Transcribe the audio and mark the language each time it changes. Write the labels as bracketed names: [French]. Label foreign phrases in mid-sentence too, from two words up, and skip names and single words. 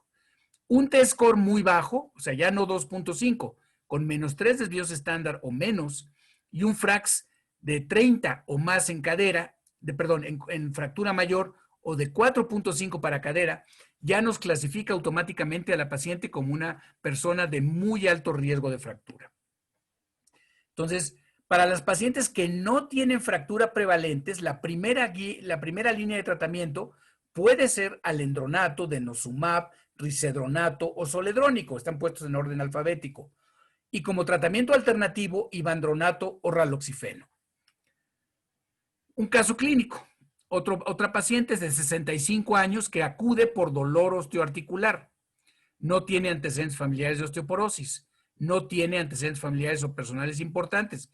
[Spanish] Un T-score muy bajo, o sea, ya no 2.5, con menos 3 desvíos estándar o menos, y un FRAX de 30 o más en cadera, en fractura mayor, o de 4.5 para cadera, ya nos clasifica automáticamente a la paciente como una persona de muy alto riesgo de fractura. Entonces, para las pacientes que no tienen fractura prevalentes, la primera línea de tratamiento puede ser alendronato, denosumab, risedronato o zoledrónico, están puestos en orden alfabético. Y como tratamiento alternativo, ivandronato o raloxifeno. Un caso clínico. Otra paciente de 65 años que acude por dolor osteoarticular. No tiene antecedentes familiares de osteoporosis. No tiene antecedentes familiares o personales importantes.